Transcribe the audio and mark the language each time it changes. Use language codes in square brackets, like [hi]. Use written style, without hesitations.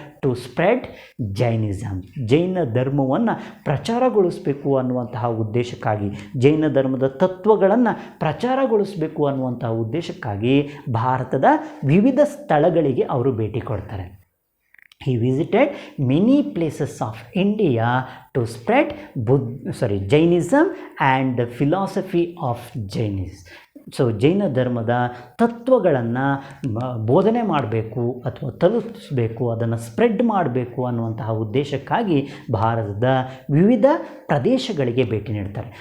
[en] to spread Jainism, [kn] ಜೈನ ಧರ್ಮವನ್ನು ಪ್ರಚಾರಗೊಳಿಸಬೇಕು ಅನ್ನುವಂತಹ ಉದ್ದೇಶಕ್ಕಾಗಿ, ಜೈನ ಧರ್ಮದ ತತ್ವಗಳನ್ನು ಪ್ರಚಾರಗೊಳಿಸಬೇಕು ಅನ್ನುವಂತಹ ಉದ್ದೇಶಕ್ಕಾಗಿ ಭಾರತದ ವಿವಿಧ ಸ್ಥಳಗಳಿಗೆ ಅವರು ಭೇಟಿ ಕೊಡ್ತಾರೆ. [en] He visited many places of India to spread Jainism and the philosophy of Jainism. [kn] So ಜೈನ ಧರ್ಮದ ತತ್ವಗಳನ್ನು ಬೋಧನೆ ಮಾಡಬೇಕು ಅಥವಾ ತಲುಪಿಸಬೇಕು, ಅದನ್ನು ಸ್ಪ್ರೆಡ್ ಮಾಡಬೇಕು ಅನ್ನುವಂತಹ ಉದ್ದೇಶಕ್ಕಾಗಿ ಭಾರತದ ವಿವಿಧ ಪ್ರದೇಶಗಳಿಗೆ ಭೇಟಿ ನೀಡ್ತಾರೆ.